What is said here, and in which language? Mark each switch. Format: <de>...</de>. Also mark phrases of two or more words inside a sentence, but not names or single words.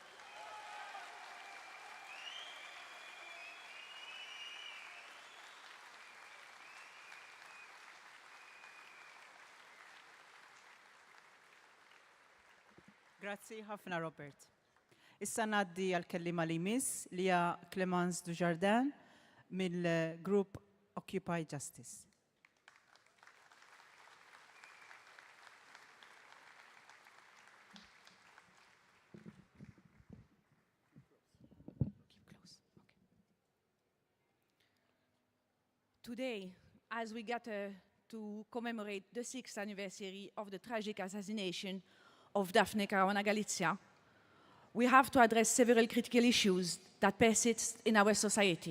<mt>Grazzi ħafna Robert. Issa ngħaddi għall-kellima li jmiss li hija Clemence Dujardin mill-grupp Occupy Justice.</mt> <en>Today, as we gather to commemorate the 6th anniversary of the tragic assassination of Daphne Caruana Galizia, we have to address several critical issues that persist in our society.</en>